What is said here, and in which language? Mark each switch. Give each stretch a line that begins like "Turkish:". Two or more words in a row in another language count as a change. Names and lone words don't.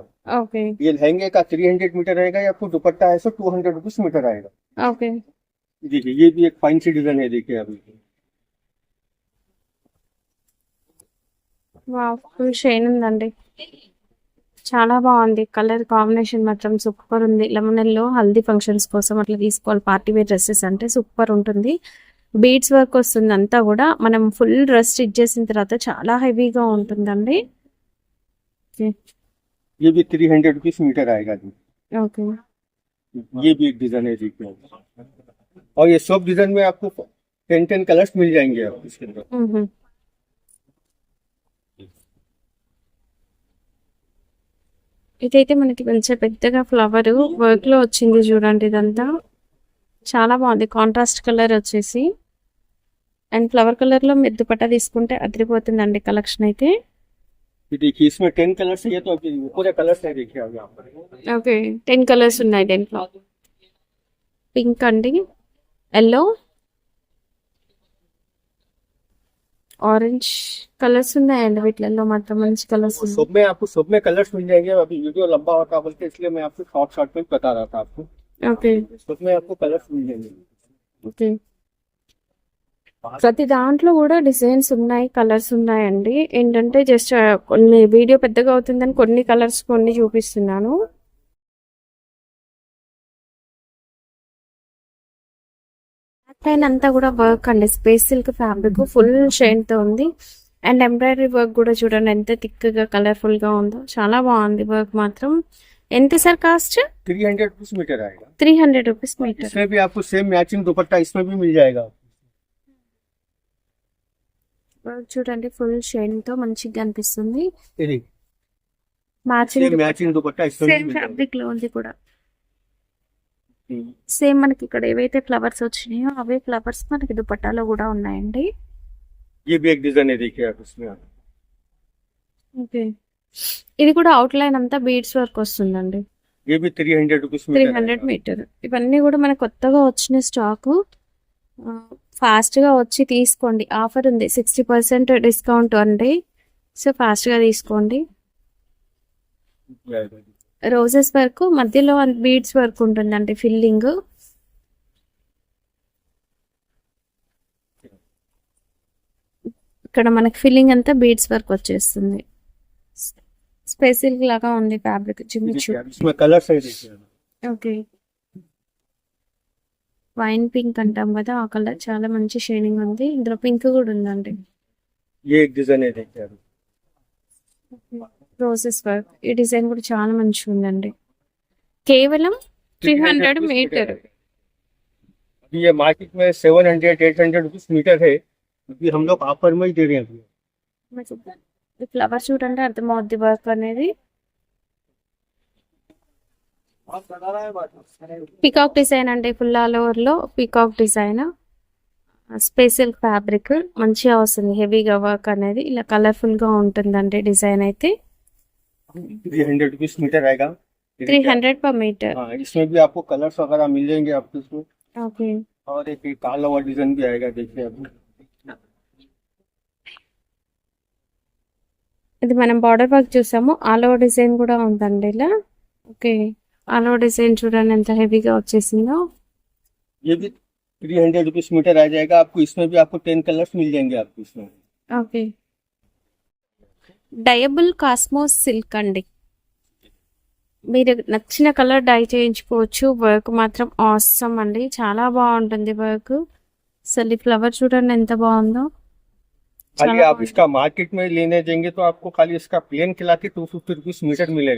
Telugu: ఓకే
Hindi: ये लहंगे का 300 मीटर रहेगा। या आपको दुपट्टा है सो 200
English: rupees meter
Hindi: आएगा।
Telugu: ఓకే
Hindi: देखिए ये भी एक
English: fancy design
Hindi: है। देखिए अभी
Telugu: వావ్,
English: full shine
Telugu: ఉందండి. చాలా బాగుంది.
English: colour combination
Telugu: మాత్రం సూపర్ ఉంది.
English: lemon yellow
Telugu: హల్దీ ఫంక్షన్స్ కోసం అట్లా తీసుకోవాలి.
English: party wear dresses
Telugu: అంటే సూపర్ ఉంటుంది.
English: beads work
Telugu: వస్తుంది అంతా కూడా. మనం
English: full dress stitch
Telugu: చేసిన తర్వాత చాలా హెవీగా ఉంటుందండి.
Hindi: ये भी 300
English: rupees meter
Hindi: आएगा जी।
Telugu: ఓకే
Hindi: ये भी एक डिजाइन है। देखिए और ये सब डिजाइन में आपको 10 कलर्स मिल जाएंगे आपको इसके अंदर।
Telugu: ఇదైతే మనకి మంచిగా పెద్దగా
English: flower work
Telugu: లో వచ్చింది చూడండి. ఇదంతా చాలా బాగుంది.
English: contrast colour
Telugu: వచ్చేసి
English: and flower colour
Telugu: లో మీరు దుపట్టా తీసుకుంటే అదిరిపోతుందండి కలెక్షన్ అయితే.
Hindi: ये देखिए इसमें 10 कलर्स है। तो अभी पूरे कलर्स है। देखिए अभी यहाँ पर
Telugu: ఓకే 10 కలర్స్ ఉన్నాయి దీంట్లో. పింక్ అండి, ఎల్లో,
English: orange colours
Telugu: ఉన్నాయండి. వీటిల్లో మాత్రం మంచి కలర్స్ ఉన్నాయి.
Hindi: सब में कलर्स मिल जाएंगे। अभी वीडियो लंबा होता बोलते इसलिए मैं आपको शॉर्ट में बता रहा था आपको।
Telugu: ఓకే
Hindi: सब में आपको कलर्स मिल जाएंगे।
Telugu: ఓకే ప్రతి దాంట్లో కూడా డిజైన్స్ ఉన్నాయి, కలర్స్ ఉన్నాయండి. ఏంటంటే జస్ట్ కొన్ని వీడియో పెద్దగా అవుతుందని కొన్ని కలర్స్ కొన్ని చూపిస్తున్నాను. పైన అంతా కూడా వర్క్ అండి.
English: space silk fabric full shine
Telugu: తో ఉంది.
English: and embroidery work
Telugu: కూడా చూడండి ఎంత థిక్ గా కలర్ఫుల్ గా ఉందో. చాలా బాగుంది వర్క్ మాత్రం. ఎంత
English: sir cost?
Hindi: 300
English: rupees meter
Hindi: आएगा।
Telugu: 300
English: rupees meter.
Hindi: इसमें भी आपको
English: same matching
Hindi: दुपट्टा इसमें भी मिल जाएगा।
Telugu: వర్క్ చూడండి
English: full shine
Telugu: తో మంచిగా అనిపిస్తుంది.
Hindi: ये देखिए
Telugu: మ్యాచింగ్
Hindi: मैचिंग दुपट्टा इसमें भी
Telugu: సేమ్
Hindi: मिल जाएगा।
Telugu: ఫ్యాబ్రిక్ లో ఉంది కూడా. సేమ్ మనకి ఇక్కడ ఏవైతే ఫ్లవర్స్ వచ్చినాయో అవే ఫ్లవర్స్ మనకి దుపట్టాలో కూడా ఉన్నాయండి.
Hindi: ये भी एक डिजाइन है। देखिए आप इसमें
Telugu: ఓకే, ఇది కూడా అవుట్ లైన్ అంతా
English: beads work
Telugu: వస్తుందండి.
Hindi: ये भी 300
English: rupees meter
Telugu: 300 మీటర్. ఇవన్నీ కూడా మనకు కొత్తగా వచ్చిన స్టాక్. ఫాస్ట్ గా వచ్చి తీసుకోండి. ఆఫర్ ఉంది 60% డిస్కౌంట్ అండి.
English: so fast
Telugu: గా తీసుకోండి.
Hindi: आएगा।
English: roses work
Telugu: మధ్యలో
English: beads work
Telugu: ఉంటుందండి ఫిల్లింగ్. ఇక్కడ మనకి ఫిల్లింగ్ అంతా
English: beads work
Telugu: వచ్చేస్తుంది. స్పెషల్ లాగా ఉంది ఫ్యాబ్రిక్ జిమ్మిచూ.
Hindi: देखिए, इसमें कलर्स है। देखिए
Telugu: ఓకే,
English: wine pink
Telugu: అంటాం కదా ఆ కలర్ చాలా మంచి షైనింగ్ ఉంది. ఇందులో పింక్ కూడా ఉందండి.
Hindi: ये एक डिजाइन है। देखिए
English: roses work
Telugu: ఈ డిజైన్ కూడా చాలా మంచిగా ఉందండి. కేవలం 300 మీటర్.
Hindi: अभी ये मार्केट में 700 800
English: rupees meter
Hindi: है। अभी हम लोग ऑफर में ही दे रहे हैं अभी।
Telugu: ఈ ఫ్లవర్ చూడండి అర్థమవుద్ది వర్క్ అనేది.
English: peacock design
Telugu: అండి.
English: full all over
Telugu: లో
English: peacock design. special fabric
Telugu: మంచిగా వస్తుంది, హెవీగా వర్క్ అనేది ఇలా కలర్ఫుల్ గా ఉంటుందండి డిజైన్ అయితే.
Hindi: 300
English: rupees meter
Hindi: आएगा। 300
English: per meter.
Hindi: हाँ, इसमें भी आपको कलर्स वगैरह मिल जाएंगे आपको इसमें। ओके, और एक काला हुआ डिजाइन भी आएगा, देखिए अभी।
Telugu: ఇది మనం
English: border work
Telugu: చూసాము,
English: all over design
Telugu: కూడా ఉందండి ఇలా. ఓకే,
English: all over design
Telugu: చూడండి ఎంత హెవీగా వచ్చేసిందో.
Hindi: ये भी 300
English: rupees meter
Hindi: आ जाएगा आपको। इसमें भी आपको 10 कलर्स मिल जाएंगे आपको इसमें।
Telugu: ఓకే,
English: dyeable cosmos silk
Telugu: అండి. మీరు నచ్చిన
English: colour dye
Telugu: చేయించుకోవచ్చు. వర్క్ మాత్రం ఆసమ్ అండి, చాలా బాగుంటుంది వర్క్. అసలు ఈ ఫ్లవర్ చూడండి ఎంత బాగుందో.
Hindi: खाली आप इसका मार्केट में लेने जाएंगे तो आपको खाली इसका प्लेन खिला के 250
English: rupees meter
Hindi: मिलेगा।